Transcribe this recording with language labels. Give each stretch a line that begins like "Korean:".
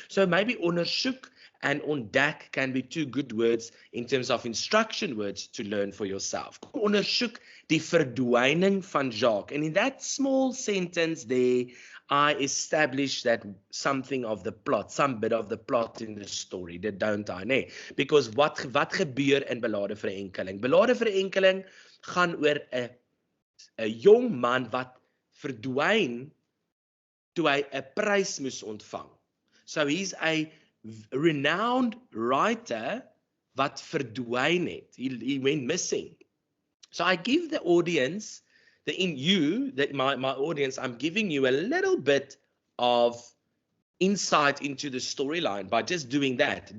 English: So maybe ondersoek and ontdek can be two good words in terms of instruction words to learn for yourself.
Afrikaans: Ondersoek die verdwyning van Jacques.
English: And in that small sentence there, I established that something of the plot, some bit of the plot in the story, that don't I?
Afrikaans: Nee.
English: Because
Afrikaans: wat gebeur in Ballade Vir Enkeling? Ballade Vir Enkeling gaan oor 'n jong man wat verdwyn toe hy 'n prys moes ontvang.
English: So he's a renowned writer
Afrikaans: wat verdwyn het.
English: He went missing. So I give the audience, my audience, I'm giving you a little bit of insight into the storyline by just doing that.